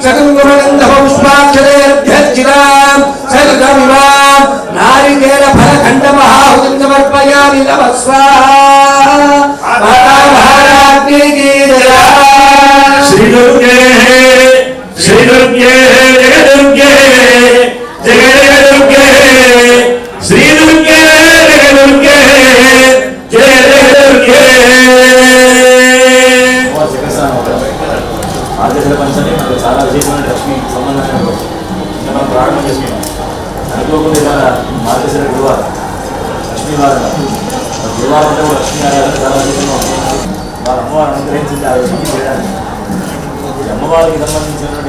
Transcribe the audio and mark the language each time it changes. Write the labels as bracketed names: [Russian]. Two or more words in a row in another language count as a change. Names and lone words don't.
[Sanskrit] सकङ्कुमगन्धपुष्पाक्षरेभ्यर्चितां सकृतमिवां नारिकेल फलखण्डमहाहुतिं समर्पयामि नमः स्वाहा [Hindi] माता महाराज्ञी की जय [Sanskrit] श्री दुर्गे जगदुर्गे जगदुर्गे श्री दुर्गे जगदुर्गे जय जगदुर्गे [Telugu] ఆర్థిక పంచని మనకు చాలా విశేషమైన లక్ష్మి సంబంధం మనం ప్రారంభం చేసుకున్నాం అనుకోకుండా ఇవాళ మార్గశిర గురువారం లక్ష్మీ వారం గురువారం అంటే లక్ష్మీ ఆరాధన చాలా విశేషంగా ఉంటుంది వాళ్ళ అమ్మవారు అనుగ్రహించింది ఆ విషయం చేయడానికి ఈ అమ్మవారికి సంబంధించినటువంటి